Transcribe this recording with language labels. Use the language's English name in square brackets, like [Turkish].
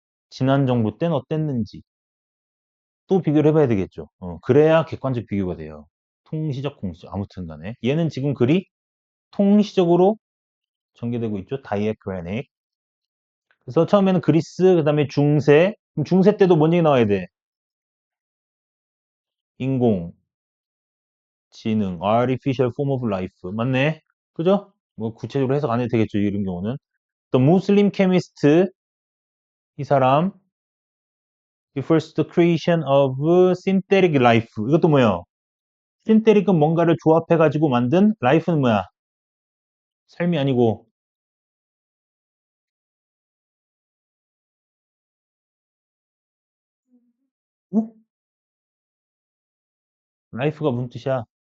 [Korean] 지난 정부 때는 어땠는지 또 비교를 해봐야 되겠죠. 그래야 객관적 비교가 돼요. 통시적, 공시적 아무튼 간에 얘는 지금 글이 통시적으로 전개되고 있죠. 다이애크라닉. 그래서 처음에는 그리스, 그 다음에 중세. 그럼 중세 때도 뭔 얘기 나와야 돼? 인공, 지능, [English] artificial form of life. [Korean] 맞네? 그죠? 뭐 구체적으로 해석 안 해도 되겠죠. 이런 경우는. 또 무슬림 케미스트 이 사람 [English] refers to the creation of synthetic life. [Korean] 이것도 뭐예요? synthetic은 뭔가를 조합해가지고 만든 life는 뭐야? 삶이 아니고 어? life가 무슨 뜻이야?